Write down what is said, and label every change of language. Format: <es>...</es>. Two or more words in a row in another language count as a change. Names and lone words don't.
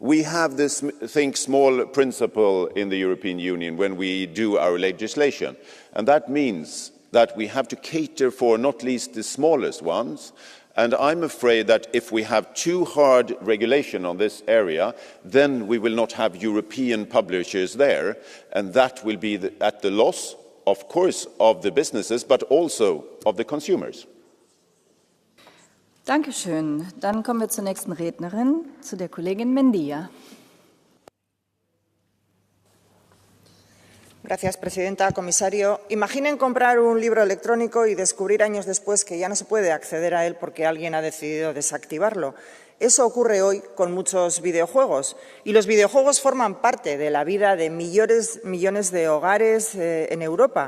<en>We have this think small principle in the European Union when we do our legislation, and that means that we have to cater for not least the smallest ones. And I'm afraid that if we have too hard regulation on this area, then we will not have European publishers there, and that will be at the loss, of course, of the businesses, but also of the consumers.</en> <de>Dankeschön. Dann kommen wir zur nächsten Rednerin, zu der Kollegin Mendia.</de> <es>Gracias, presidenta. Comisario, imaginen comprar un libro electrónico y descubrir años después que ya no se puede acceder a él porque alguien ha decidido desactivarlo. Eso ocurre hoy con muchos videojuegos y los videojuegos forman parte de la vida de millones de hogares en Europa.</es>